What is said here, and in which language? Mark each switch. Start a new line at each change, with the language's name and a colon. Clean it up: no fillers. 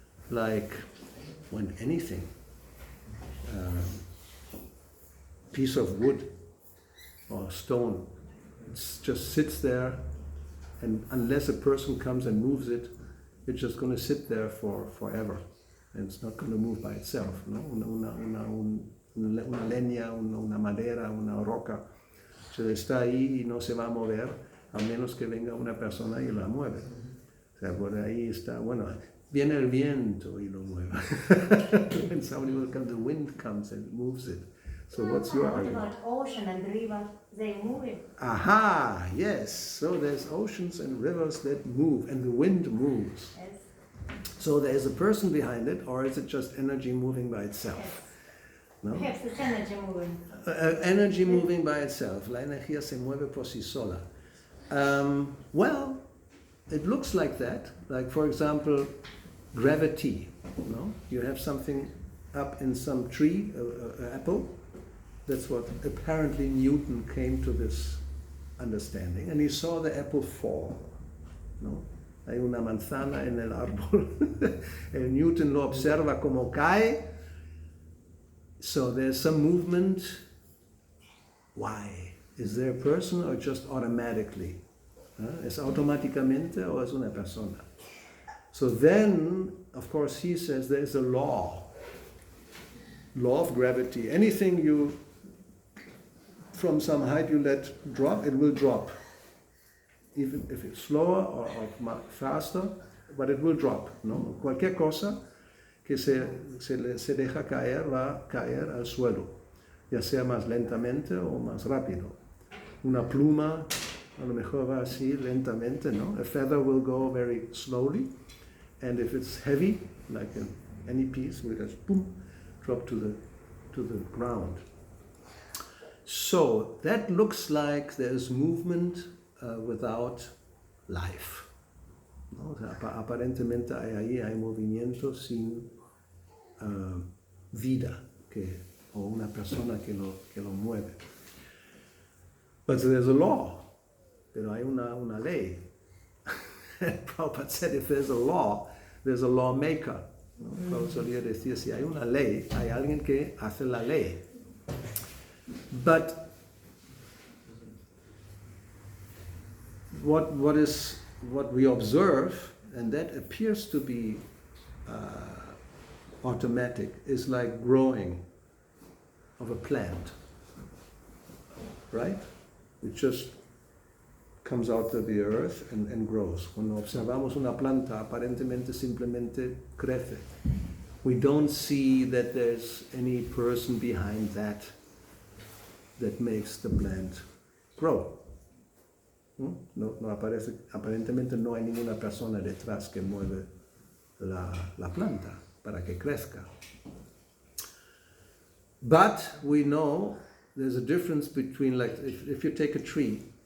English: Like when anything, piece of wood or stone, it just sits there, and unless a person comes and moves it, it's just going to sit there forever, and it's not going to move by itself, no?
Spanish: Una leña, una madera, una roca. Está ahí y no se va a mover a menos que venga una persona y la mueve. O sea, por ahí está, bueno, viene el viento y lo mueve.
English: And somebody will come, the wind comes and moves it. So what's your What argument? about ocean and river? They move it. Aha, yes. So there's oceans and rivers that move and the wind moves. Yes. So there's a person behind it, or is it just energy moving by itself? Yes. No? Perhaps it's energy moving. Energy moving by itself.
Spanish: La energía se mueve por sí sola.
English: Well, it looks like that. Like, for example, gravity. No? You have something up in some tree, an apple. That's what apparently Newton came to this understanding. And he saw the apple fall. No?
Spanish: Hay una manzana en el árbol. El Newton lo observa como cae.
English: So there's some movement. Why? Is there a person or just automatically?
Spanish: ¿Es automáticamente o es una persona?
English: So then, of course, he says there's a law of gravity. Anything you, from some height you let drop, it will drop. Even if it's slower or faster, but it will drop. No?
Spanish: Cualquier cosa que se deja caer, va a caer al suelo, ya sea más lentamente o más rápido. Una pluma, a lo mejor va así lentamente, ¿no?
English: A feather will go very slowly, and if it's heavy, like any piece, will just boom, drop to the ground. So that looks like there's movement without life.
Spanish: ¿No? O sea, aparentemente hay movimiento sin vida o una persona que lo mueve.
English: But there's a law,
Spanish: pero hay una ley.
English: Prabhupada said if there's a lawmaker.
Spanish: ¿No? Prabhupada solía decir, si hay una ley, hay alguien que hace la ley.
English: But what we observe, and that appears to be automatic, is like growing of a plant, right? It just comes out of the earth and grows.
Spanish: Cuando observamos una planta, aparentemente simplemente crece.
English: We don't see that there's any person behind that makes the plant grow.
Spanish: No aparece, aparentemente no hay ninguna persona detrás que mueve la planta para que crezca.
English: But we know there's a difference between, like, if you take a tree